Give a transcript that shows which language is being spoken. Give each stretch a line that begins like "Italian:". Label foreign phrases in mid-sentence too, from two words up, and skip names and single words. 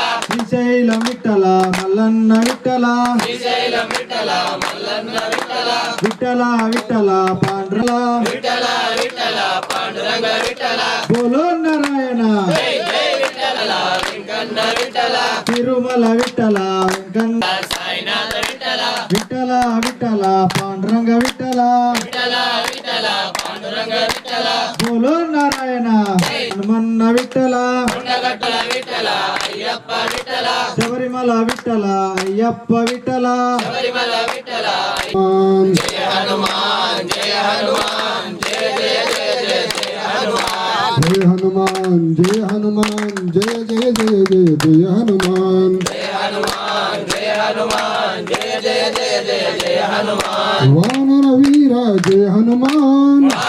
Marathi: श्रीशैलम विठ्ठला मल्लन्न विठ्ठला श्रीशैलम विठ्ठला मल्लन्न विठ्ठला विठ्ठला विठ्ठला पांडुरंगा विठ्ठला विठ्ठला पांडुरंग विठ्ठला बोलो नारायण जय जय विठ्ठला वेंकन्न विठ्ठला तिरुमल विठ्ठला वेंकन्न साईनाथ विठ्ठला विठ्ठला विठ्ठला पांडुरंग विठ्ठला विठ्ठला विठ्ठला पांडुरंग विठ्ठला बोलो नारायण हनुमन्न विठ्ठला కొండగట్టుల విఠల అయ్యప్ప
Telugu: విఠల శబరిమల విఠల అయ్యప్ప విఠల శబరిమల విఠల జయ హనుమాన్ జయ హనుమాన్ జయ జయ జయ జయ జయ హనుమాన్ జయ హనుమాన్ జయ హనుమాన్ జయ జయ జయ జయ జయ హనుమాన్ జయ హనుమాన్ జయ హనుమాన్ జయ జయ జయ జయ జయ హనుమాన్ వానర వీర జయ హనుమాన్